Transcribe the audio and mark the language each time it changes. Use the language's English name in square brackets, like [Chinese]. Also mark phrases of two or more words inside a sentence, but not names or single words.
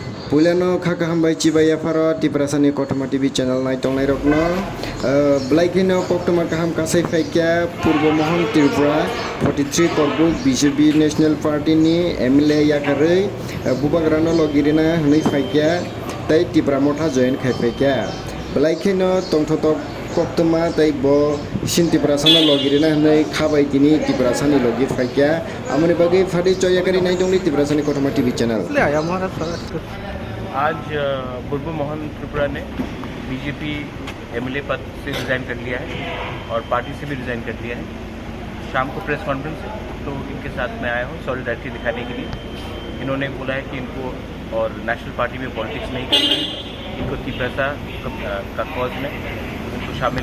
[Kok Borok] Puliano khaka hambai chibaya faro tiprasani kotoma [English] TV channel [Kok Borok] nai tongnai rokno blaikino koktoma kaham kasai faikya Purbo Mohon Tripura 43 Korbuk BJP National Party ni MLA yakarei bubagrano logirina hnai faikya tai Tripura motha join khai faikya blaikino tongthotok koktoma tai bo sin tiprasana logirina hnai khabai tini tiprasani logi faikya amoni bagi phadi choyakari nai tongni tiprasani kotoma [English] TV channel [Hindi] आज पूर्व मोहन त्रिपुरा ने बीजेपी एमएलए पद से रिज़ाइन कर लिया है और पार्टी से भी रिज़ाइन कर लिया है। शाम को [English] press conference [Hindi] है तो इनके साथ मैं आया हूँ सॉलिडारिटी दिखाने के लिए। इन्होंने बोला है कि इनको और नेशनल पार्टी में पॉलिटिक्स नहीं करना है, इनको तिब्बता का कॉज में इनको शामिल होना है।